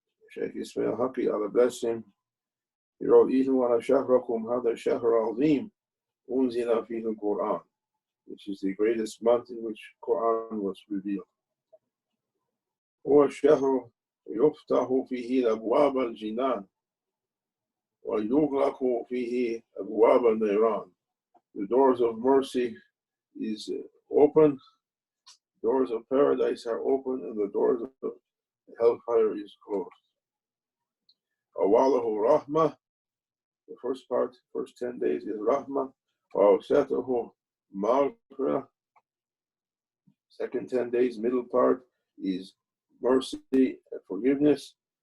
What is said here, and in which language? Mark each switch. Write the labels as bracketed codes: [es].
[en] Shaykh Abdul Haqq, Allah bless him. He wrote, [ar] إِذُوا عَلَى شَهْرَكُمْ هَذَا الشَّهْرَ الْعَظِيمُ أُنزِلَ فِيهِ الْقُرْآنُ, [en] which is the greatest month in which Quran was revealed. [ar] هو الشهر يفتح فيه أبواب الجنان ويغلق فيه أبواب النيران. [en] The doors of mercy is open, doors of paradise are open, and the doors of hellfire is closed. [ar] Awalahu rahmah, [en] the first 10 days is rahmah. [ar] Awsatuhu maghfirah, [en] second 10 days, middle part is mercy and forgiveness.